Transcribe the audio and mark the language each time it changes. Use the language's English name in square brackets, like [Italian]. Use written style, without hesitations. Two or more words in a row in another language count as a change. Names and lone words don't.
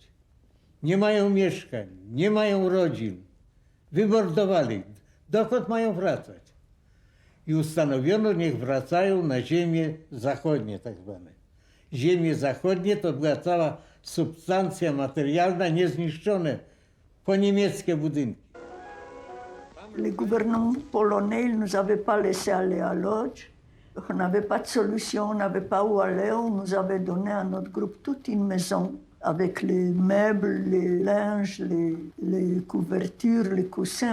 [Polish] Nie mają mieszkań, nie mają rodzin, wymordowali. Dokąd mają wracać? I ustanowiono, niech wracają na ziemie zachodnie tak zwane. Ziemie zachodnie to była cała substancja materialna, niezniszczone, poniemieckie budynki. [French] Le gouvernement polonais ne nous avait pas laissé aller à Lodz. On n'avait pas de solution, on n'avait pas où aller. On nous avait donné à notre groupe toute une maison avec les meubles, les linges, les couvertures, les coussins.